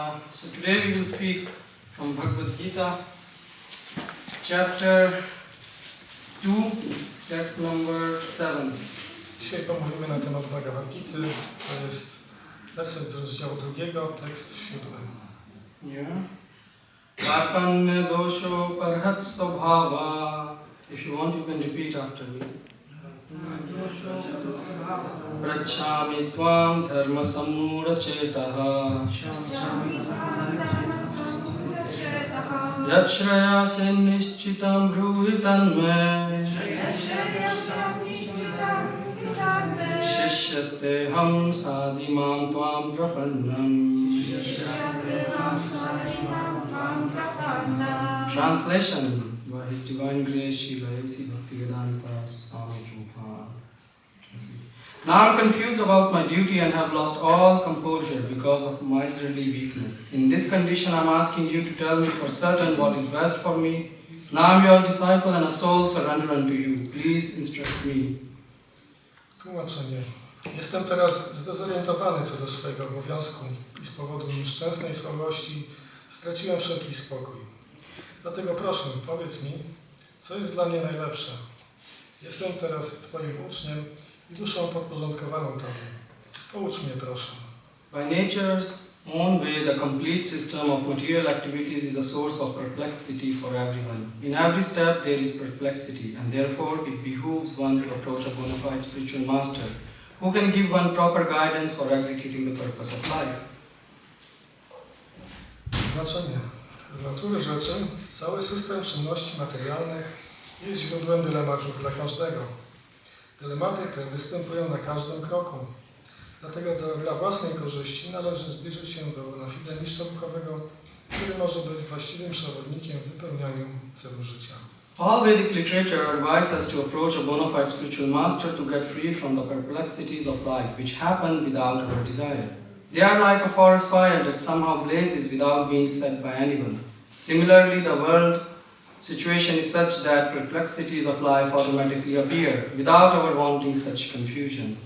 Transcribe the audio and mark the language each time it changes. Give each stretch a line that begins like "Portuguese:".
English: So today we will speak from BhagavatGita, chapter 2, text number 7.
Polish: Dzisiaj pomówimy na temat BhagavatGity. To jest werset z rozdziału 2, tekst 7.
Sanskrit: Yeah. Karpanya dosho parhat svabhava.
English: If you want, you can repeat after me.
Sanskrit: Prachami tvam dharma sammura chetaha. Yachraya sen nishchitam bruhitan me. Shishyaste ham sadimam tvam prapannam.
English: Translation by His Divine Grace Srila A.C. Bhaktivedanta Swami Prabhupada. Now I am confused about my duty and have lost all composure because of miserly weakness. In this condition I am asking you to tell me for certain what is best for me. Now I am your disciple and a soul surrender unto you. Please instruct me.
Polish: Tłumaczenie. Jestem teraz zdezorientowany co do swojego obowiązku i z powodu nieszczęsnej słabości straciłem wszelki spokój. Dlatego proszę, powiedz mi, co jest dla mnie najlepsze. Jestem teraz Twoim uczniem i duszą podporządkowaną Tobie. Poucz mnie, proszę.
English: By nature's own way, the complete system of material activities is a source of perplexity for everyone. In every step there is perplexity, and therefore it behooves one to approach a bona fide spiritual master, who can give one proper guidance for executing the purpose of life.
Polish: Znaczenie. Z natury rzeczy cały system czynności materialnych jest źródłem dylematów dla każdego. Dylematy te występują na każdym kroku. Dlatego dla własnej korzyści należy zbliżyć się do bona fide mistrza duchowego, który może być właściwym przewodnikiem w wypełnianiu celu życia.
English: All Vedic literature advises us to approach a bona fide spiritual master to get free from the perplexities of life, which happen without our desire. They are like a forest fire that somehow blazes without being set by anyone. Similarly, the world situation is such that perplexities of life automatically appear without our wanting such confusion.